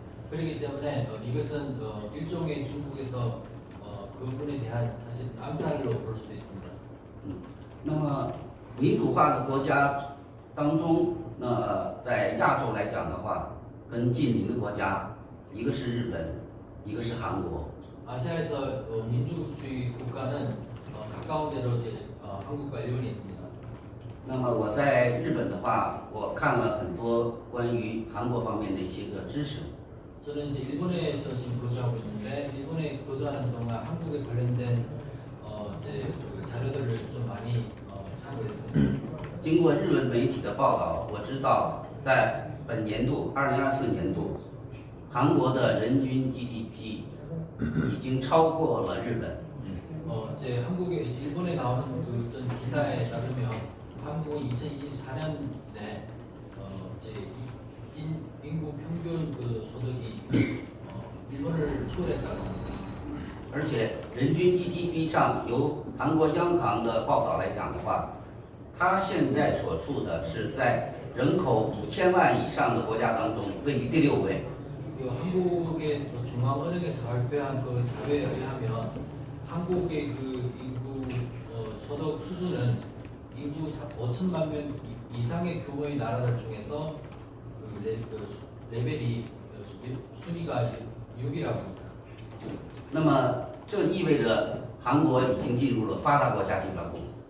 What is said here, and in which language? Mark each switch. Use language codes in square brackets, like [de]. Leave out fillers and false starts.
[ko] 그렇기 때문에 이것은 일종의 중국에서 그분에 대한 사실 암살로 볼 수도 있습니다. [zh] 那么民主化的国家当中，在亚洲来讲的话，跟近邻的国家，一个是日本，一个是韩国。 [ko] 아시아에서 민주주의 국가는 가까운 데로 이제 한국과 일본이 있습니다. [zh] 那么我在日本的话，我看了很多关于韩国方面的一些个知识。 [ko] 저는 이제 일본에서 지금 거주하고 있는데 일본에 거주하는 동안 한국에 관련된 이제 그 자료들을 좀 많이 참고했습니다. [zh] 经过日文媒体的报道，我知道在本年度2024年度，韩国的人均 GDP 已经超过了日本。 [ko] 이제 한국에 이제 일본에 나오는 그 어떤 기사에 따르면 한국은 2024년 내 이제 인구 평균 그 소득이 일본을 초월했다고 합니다. [zh] 而且人均 GDP 上，由韩国央行的报道来讲的话，它现在所处的是在人口5000万以上的国家当中位于第6位。 [ko] 한국의 중앙은행에서 발표한 그 자료에 의하면 한국의 그 인구 소득 수준은 인구 5천만 명 이상의 규모의 나라들 중에서 그 레벨이 순위가 6이라고 합니다. [zh] 那么这意味着韩国已经进入了发达国家集团国。